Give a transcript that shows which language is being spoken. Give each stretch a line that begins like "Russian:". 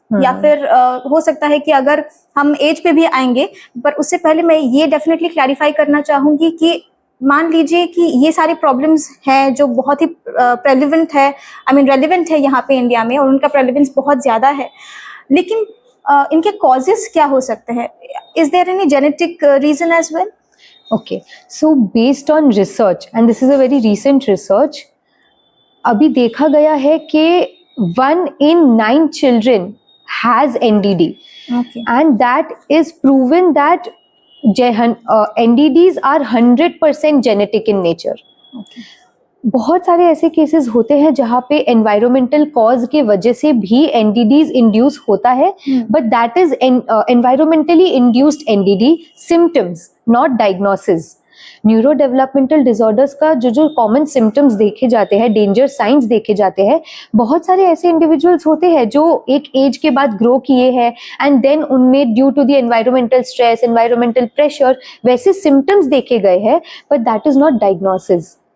Hindi: या फिर हो सकता है कि अगर हम एज पे भी आएंगे, पर उससे पहले मैं ये डेफिनेटली क्लैरिफाई करना चाहूंगी कि मान लीजिए कि ये सारी प्रॉब्लम्स हैं जो बहुत ही प्रेलिवेंट है,
English: I mean relevant
Hindi: है यहाँ पे इंडिया में, और उनका प्रेलिवेंस बहुत ज़्यादा है. लेकिन इनके कॉजेस क्या हो सकते हैं?
English: Is there any genetic reason as well? Okay, so based on research, and this is a very recent research,
Hindi: अभी देखा गया है कि
English: 1 in 9 children has NDD. Okay. And that is proven that NDDs are 100% genetic in nature. Okay.
Hindi: बहुत सारे ऐसे cases होते हैं जहाँ पे एनवायरमेंटल कॉज के वजह से भी एनडीडीज इंड्यूस होता है,
English: But that is environmentally induced NDD symptoms, not diagnosis.
Hindi: Neuro developmental disorders का जो कॉमन सिम्टम्स देखे जाते हैं, डेंजर साइंस देखे जाते हैं, बहुत सारे ऐसे इंडिविजुअल्स होते हैं जो एक एज के बाद ग्रो किए हैं एंड देन उनमें
English: due to the environmental stress,
Hindi: environmental pressure वैसे सिम्टम्स देखे गए हैं,
English: But that is not diagnosis.